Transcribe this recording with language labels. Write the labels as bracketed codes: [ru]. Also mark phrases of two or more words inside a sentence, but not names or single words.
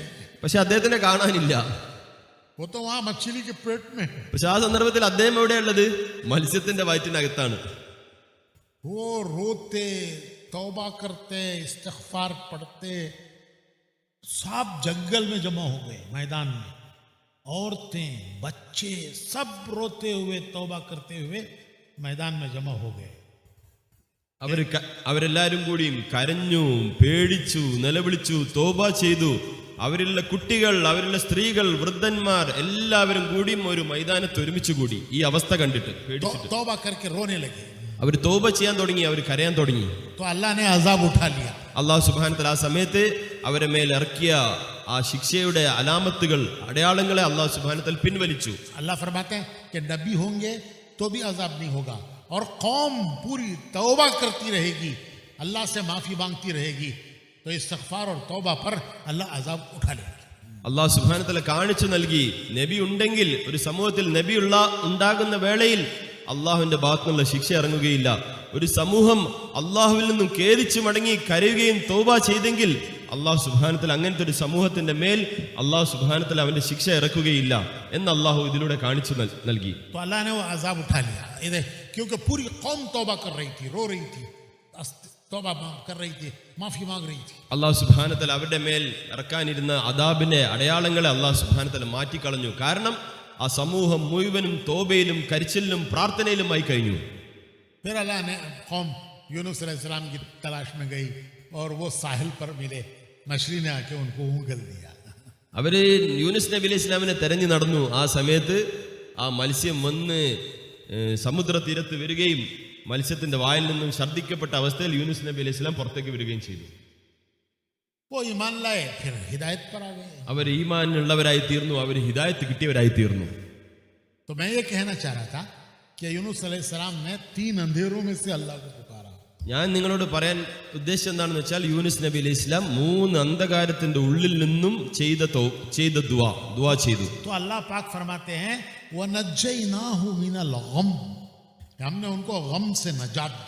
[ml] പക്ഷെ അദ്ദേഹത്തിനെ കാണാനില്ല. [hi] वो तो वहां मछली के पेट में। [ml] പക്ഷെ ആ സന്ദർഭത്തിൽ അദ്ദേഹം എവിടെയുള്ളത്? മത്സ്യത്തിന്റെ വയറ്റിനകത്താണ്. [hi] वो रोते, तौबा करते, इस्तिग़फ़ार पढ़ते, सब जंगल में जमा हो गए मैदान में। औरतें, बच्चे सब रोते हुए, तौबा करते हुए मैदान में जमा हो गए। [ml] അവരെല്ലാരും കൂടിയും കരഞ്ഞു, പേടിച്ചു, നിലവിളിച്ചു, തോബ ചെയ്തു. അവരിലുള്ള കുട്ടികൾ, അവരിലുള്ള സ്ത്രീകൾ, വൃദ്ധന്മാർ എല്ലാവരും കൂടിയും ഒരു മൈതാനത്ത് ഒരുമിച്ച് കൂടി ഈ അവസ്ഥ കണ്ടിട്ട് പേടിച്ചിട്ട് [hi] तौबा करके रोने लगे। [ml] അവർ തോബ ചെയ്യാൻ തുടങ്ങി, അവർ കരയാൻ തുടങ്ങി. [hi] तो अल्लाह ने अज़ाब उठा लिया। [ml] അള്ളാഹു [ar] سبحانه وتعالى [ml] ആ സമയത്ത് അവരെ മേൽ ഇറക്കിയ ആ ശിക്ഷയുടെ അലാമത്തുകൾ, അടയാളങ്ങളെ അള്ളാഹു [ar] سبحانه وتعالى [ml] പിൻവലിച്ചു. [hi] अल्लाह फरमाते हैं कि नबी होंगे तो भी अज़ाब नहीं होगा, और कौम पूरी तौबा करती रहेगी, अल्लाह से माफी मांगती रहेगी, तो इस्तिग़फ़ार और तौबा पर अल्लाह अज़ाब उठा लेगा। [ml] അള്ളാഹു [ar] سبحانه وتعالى [ml] കാണിച്ചു നൽകി, നബി ഉണ്ടെങ്കിൽ, ഒരു സമൂഹത്തിൽ നബി ഉണ്ടാകുന്ന വേളയിൽ അള്ളാഹുവിന്റെ ഭാഗത്തുനിന്നുള്ള ശിക്ഷ ഇറങ്ങുകയില്ല. ഒരു സമൂഹം അള്ളാഹുവിൽ നിന്നും ഖേദിച്ചു മടങ്ങി കരയുകയും തൗബ ചെയ്തെങ്കിൽ അള്ളാഹു [ar] سبحانه وتعالى [ml] അങ്ങനത്തെ ഒരു സമൂഹത്തിന്റെ മേൽ അള്ളാഹു [ar] سبحانه وتعالى [ml] അവന്റെ ശിക്ഷ ഇറക്കുകയില്ല എന്ന് അള്ളാഹു ഇതിലൂടെ കാണിച്ചു നൽകി. [hi] तो अल्लाह ने वो अज़ाब उठा लिया, इधर क्योंकि पूरी कौम तौबा कर रही थी, रो रही थी, तौबा कर रही थी, माफी मांग रही थी. [ml] അള്ളാഹു [ar] سبحانه وتعالى [ml] അവരുടെ മേൽ ഇറക്കാനിരുന്ന അദാബിന്റെ അടയാളങ്ങളെ അള്ളാഹു [ar] سبحانه وتعالى [ml] മാറ്റിക്കളഞ്ഞു. കാരണം ആ സമൂഹം മുഴുവനും തോബയിലും കരിച്ചിലും പ്രാർത്ഥനയിലുമായി കഴിഞ്ഞു. [hi] फिर अल्लाह ने कौम यूनुस अलैहिस्सलाम की तलाश में गई और वो साहिल पर मिले, मछली ने आके उनको ऊँगल दिया. [ml] അവര് യൂനുസ് നബി [ar] عليه السلام [ml] തെരഞ്ഞു നടന്നു. ആ സമയത്ത് ആ മത്സ്യം വന്ന് സമുദ്ര തീരത്ത് വരികയും മത്സ്യത്തിന്റെ വായിൽ നിന്നും ഛർദ്ദിക്കപ്പെട്ട അവസ്ഥയിൽ യൂനുസ് നബി [ar] عليه السلام [ml] പുറത്തേക്ക് വരികയും ചെയ്തു. [hi] वो ईमान लाए, फिर हिदायत पर आ गए. [ml] അവർ ഈമാനുള്ളവരായി തീർന്നു, അവർ ഹിദായത്ത് കിട്ടിയവരായി തീർന്നു. [hi] तो मैं ये कहना चाह रहा था कि यूनुस अलैहिस्सलाम ने 3 अंधेरों में से अल्लाह को पुकारा. [ml] ഞാൻ നിങ്ങളോട് പറയാൻ ഉദ്ദേശം എന്താണെന്ന് വെച്ചാൽ, യൂനുസ് നബി [ar] عليه السلام [ml] 3 അന്ധകാരത്തിന്റെ ഉള്ളിൽ നിന്നും ചെയ്ത ദുആ ചെയ്തു. [hi] तो अल्लाह पाक फरमाते हैं [ar] ونجيناه من الغم, [hi] हमने उनको गम से नजात दी.